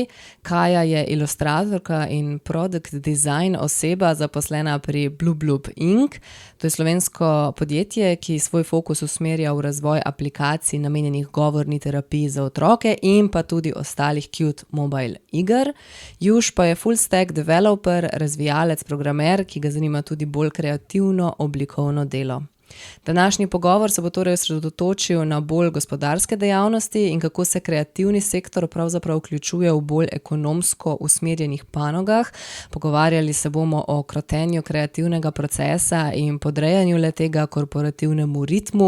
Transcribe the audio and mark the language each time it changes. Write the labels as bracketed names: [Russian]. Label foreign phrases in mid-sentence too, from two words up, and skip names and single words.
[Slovenian] Kaja je ilustratorka in [English] product design [Slovenian] oseba zaposlena pri Blub Inc. To je slovensko podjetje, ki svoj fokus usmerja v razvoj aplikacij namenjenih govorni terapiji za otroke in pa tudi ostalih [English] cute mobile [Slovenian] iger. Juš pa je [English] full stack developer, [Slovenian] razvijalec, programer, ki ga zanima tudi bolj kreativno oblikovno delo. Današnji pogovor se bo torej osredotočil na bolj gospodarske dejavnosti in kako se kreativni sektor pravzaprav vključuje v bolj ekonomsko usmerjenih panogah. Pogovarjali se bomo o krotenju kreativnega procesa in podrejanju le-tega korporativnemu ritmu.